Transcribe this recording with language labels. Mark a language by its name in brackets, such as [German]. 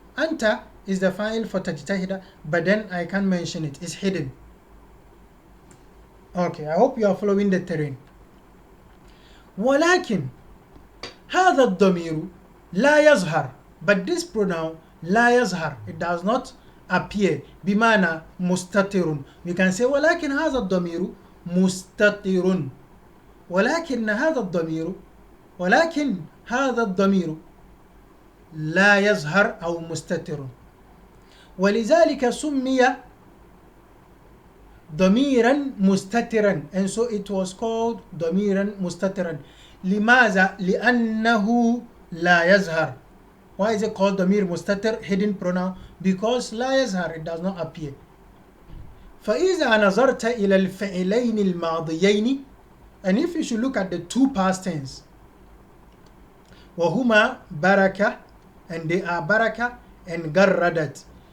[English] أنت is the fa'il for تجتهد, but then I can't mention it. It's hidden. Okay, I hope you are following the terrain. [Arabic] ولكن هذا الضمير لا يظهر, [English] but this pronoun [Arabic] لا يظهر, [English] it does not appear. [Arabic] بمعنى مستتر. [English] We can say [Arabic] ولكن هذا الضمير مستتر. ولكن هذا الضمير, ولكن هذا الضمير لا يظهر أو مستتر. ولذلك سمي ضميرا مستترا, [English] and so it was called [Arabic] ضميرا مستترا. لماذا؟ لأنه لا يظهر. [English] Why is it called ضمير مستتر, hidden pronoun? Because [Arabic] لا يظهر, [English] it does not appear. [Arabic] فإذا نظرت إلى الفعلين الماضيين, [English] and if you should look at the two past tense, [Arabic] وهما بركة, [English] and they are بركة and جردت.